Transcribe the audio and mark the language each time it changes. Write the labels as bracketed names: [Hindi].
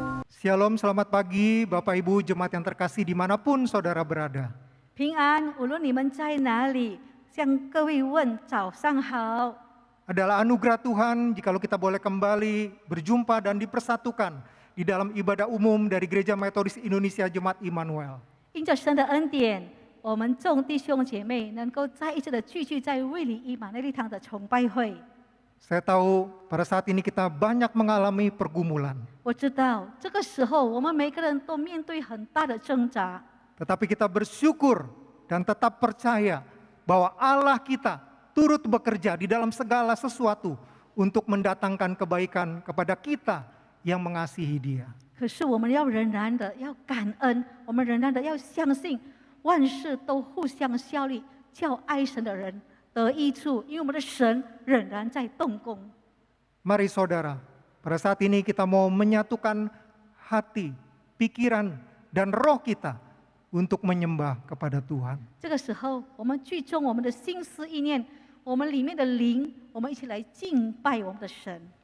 [Indonesian] Shalom, selamat pagi Bapak Ibu Jemaat yang terkasih dimanapun saudara berada. [Chinese] 平安，无论你们在哪里，向各位问早上好。 [Indonesian] Adalah anugerah Tuhan jikalau kita boleh kembali berjumpa dan dipersatukan di dalam ibadah umum dari Gereja Metodis Indonesia Jemaat Immanuel. [Chinese] 因着神的恩典，我们众弟兄姐妹能够再一次的聚集在卫理以马内利堂的崇拜会。 [Indonesian] Saya tahu pada saat ini kita banyak mengalami pergumulan. [Chinese] 我知道这个时候我们每个人都面对很大的挣扎， [Indonesian] Tetapi kita bersyukur dan tetap percaya bahwa Allah kita turut bekerja di dalam segala sesuatu untuk mendatangkan kebaikan kepada kita yang mengasihi Dia. [Chinese] 可是我们要仍然的要感恩，我们仍然的要相信万事都互相效力，叫爱神的人得益处，因为我们的神仍然在动工。 [Indonesian] Mari saudara, pada saat ini kita mau menyatukan hati, pikiran, dan roh kita untuk menyembah kepada Tuhan. [Chinese] 这个时候，我们聚中我们的心思意念，我们里面的灵，我们一起来敬拜我们的神。